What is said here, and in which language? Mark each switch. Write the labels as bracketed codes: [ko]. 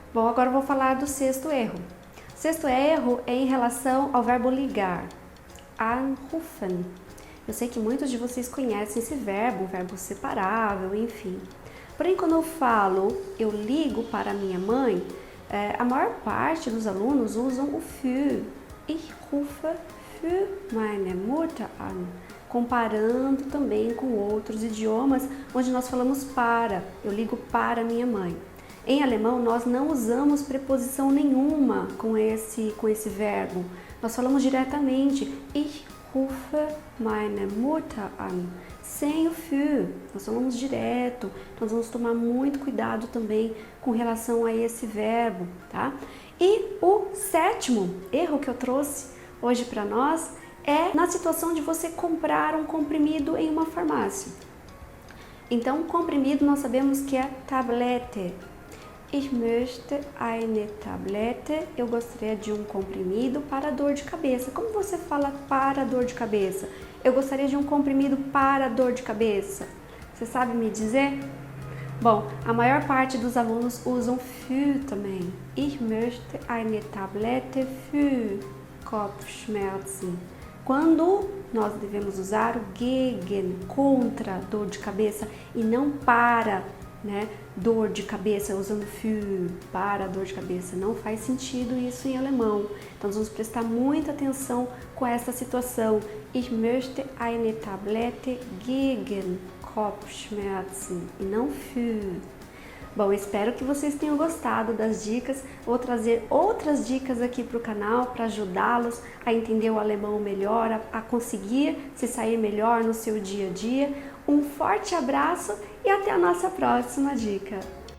[pt] Bom, agora eu vou falar do sexto erro. O sexto erro é em relação ao verbo ligar, anrufen. Eu sei que muitos de vocês conhecem esse verbo, um verbo separável, enfim. Porém, quando eu falo, eu ligo para minha mãe, a maior parte dos alunos usam o für. [de] Ich rufe für meine Mutter an. [pt] Comparando também com outros idiomas onde nós falamos para, eu ligo para minha mãe. Em alemão, nós não usamos preposição nenhuma com esse verbo. Nós falamos diretamente, [de] ich rufe meine Mutter an. [pt] Sem o für, nós falamos direto. Nós vamos tomar muito cuidado também com relação a esse verbo, tá? E o sétimo erro que eu trouxe hoje para nós é na situação de você comprar um comprimido em uma farmácia. Então, comprimido nós sabemos que é Tablette. [de] Ich möchte eine Tablette. [pt] Eu gostaria de um comprimido para dor de cabeça. Como você fala para dor de cabeça? Eu gostaria de um comprimido para dor de cabeça. Você sabe me dizer? Bom, a maior parte dos alunos usam für também. [de] Ich möchte eine Tablette für Kopfschmerzen. [pt] Quando nós devemos usar o gegen, contra dor de cabeça, e não para, né, dor de cabeça, usando für, para dor de cabeça. Não faz sentido isso em alemão. Então, nós vamos prestar muita atenção com essa situação. [de] Ich möchte eine Tablette gegen Kopfschmerzen, [pt] e não [de] für. [pt] Bom, espero que vocês tenham gostado das dicas. Vou trazer outras dicas aqui para o canal para ajudá-los a entender o alemão melhor, a conseguir se sair melhor no seu dia a dia. Um forte abraço e até a nossa próxima dica!